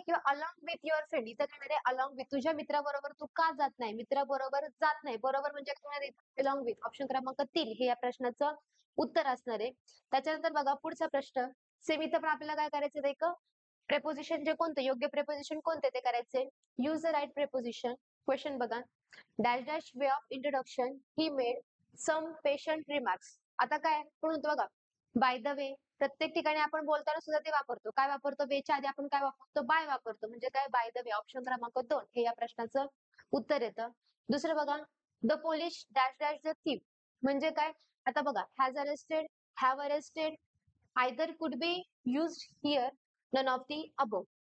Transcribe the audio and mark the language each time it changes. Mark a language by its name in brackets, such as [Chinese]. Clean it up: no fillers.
[Marathi] किंवा [English] Along with your friend. [Marathi] इथं काय आहे? Along with. तुझ्या मित्राबरोबर तू का जात नाही? मित्राबरोबर जात नाही. बरोबर म्हणजे काय? Along with. ऑप्शन क्रमांक 3 हे या प्रश्नाचं उत्तर असणार आहे. त्याच्यानंतर बघा पुढचा प्रश्न. सेम इथं पण आपल्याला काय करायचं एक प्रेपोजिशन जे कोणतं योग्य प्रेपोजिशन कोणते ते करायचे. [English] Use the right preposition. Question [Marathi] बघा. [English] Dash dash way of introduction he made some patient remarks. [Marathi] आता काय पण होतं बघा. [English] By the way. [Marathi] प्रत्येक ठिकाणी आपण बोलताना सुद्धा ते वापरतो. काय वापरतो? वेच्या आधी आपण काय वापरतो? बाय वापरतो. म्हणजे काय? [English] By the way. [Marathi] ऑप्शन क्रमांक 2 हे या प्रश्नाचं उत्तर येतं. [English] दुसरं बघा. The police dash dash the thief. [Marathi] म्हणजे काय? [English] आता बघा has arrested, have arrested, either could be used here, none of the above.